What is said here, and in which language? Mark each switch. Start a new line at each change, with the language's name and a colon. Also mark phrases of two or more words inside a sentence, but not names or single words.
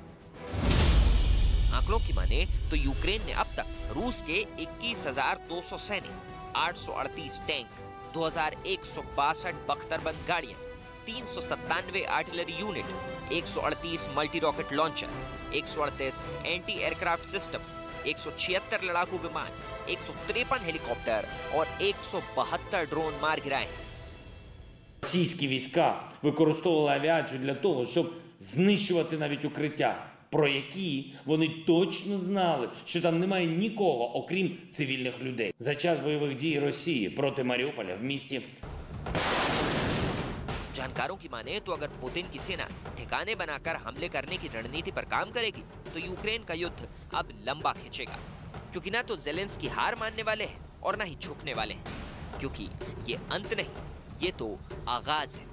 Hindi: आंकड़ों की माने तो यूक्रेन ने अब तक रूस के 21,200 सैनिक, 838 टैंक, 2,162 बख्तरबंद गाड़ियां, 397
English: artillery unit,
Hindi: 138
English: multi rocket launcher,
Hindi: 138
English: anti aircraft system,
Hindi: 176 लड़ाकू विमान, 153 हेलीकॉप्टर और 172 ड्रोन मार गिराए।
Ukrainian: Російські війська використовували авіацію для того, щоб знищувати навіть укриття, про які вони точно знали, що там немає нікого, окрім цивільних людей. За час бойових дій Росії проти Маріуполя в місті
Hindi: जानकारों की माने तो अगर पुतिन की सेना ठिकाने बनाकर हमले करने की रणनीति पर काम करेगी तो यूक्रेन का युद्ध अब लंबा खिंचेगा, क्योंकि ना तो ज़ेलेंस्की हार मानने वाले हैं और ना ही झुकने वाले हैं, क्योंकि ये अंत नहीं, ये तो आगाज है।